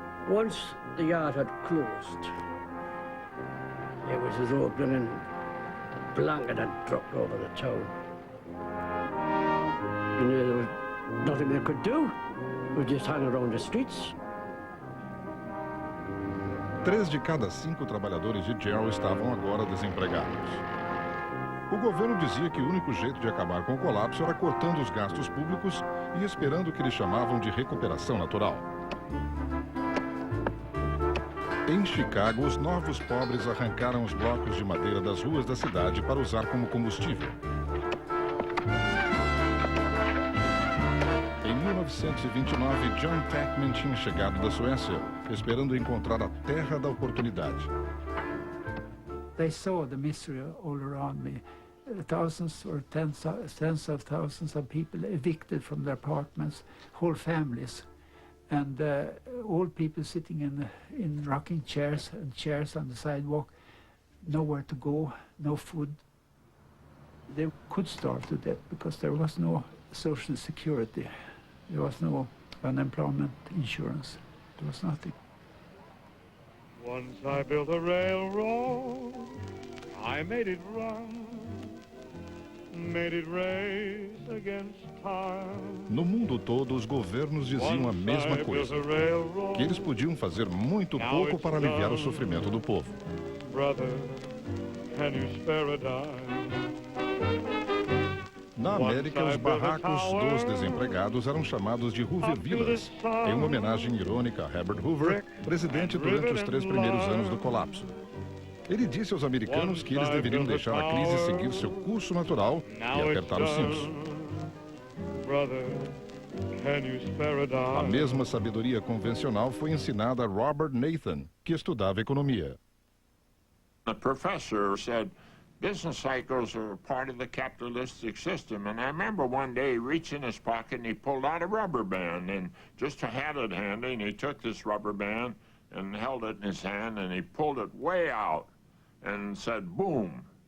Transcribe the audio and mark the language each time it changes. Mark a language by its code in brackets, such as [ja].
[en] Once the yard had closed, it was as though a blinking blanket had dropped over the town. And there was nothing they could do. We just hang around the streets. [pt] 3 de cada 5 trabalhadores de Gerald estavam agora desempregados. O governo dizia que o único jeito de acabar com o colapso era cortando os gastos públicos e esperando o que eles chamavam de recuperação natural. Em Chicago, os novos pobres arrancaram os blocos de madeira das ruas da cidade para usar como combustível. Em 1929, John Tackman tinha chegado da Suécia, esperando encontrar a terra da oportunidade. [en] They saw the misery all around me. Thousands or tens of thousands of people evicted from their apartments, whole families, and all people sitting in rocking chairs and chairs on the sidewalk, nowhere to go, no food. They could starve to death because there was no social security. There was no unemployment insurance. There was nothing. Once I built a railroad, I made it run, made it race against time. [pt] No mundo todo, os governos diziam a mesma coisa, que eles podiam fazer muito pouco para aliviar o sofrimento do povo. [en] Brother, can you spare a dime? [pt] Na América, os barracos dos desempregados eram chamados de Hoover Villas, em uma homenagem irônica a Herbert Hoover, presidente durante os 3 primeiros anos do colapso. Ele disse aos americanos que eles deveriam deixar a crise seguir seu curso natural e apertar os cintos. A mesma sabedoria convencional foi ensinada a Robert Nathan, que estudava economia. [en] The professor said, business cycles are part of the capitalistic system. And I remember one day he reached in his pocket and he pulled out a rubber band and just had it handy, and he took this rubber band and held it in his hand and he pulled it way out and said, boom.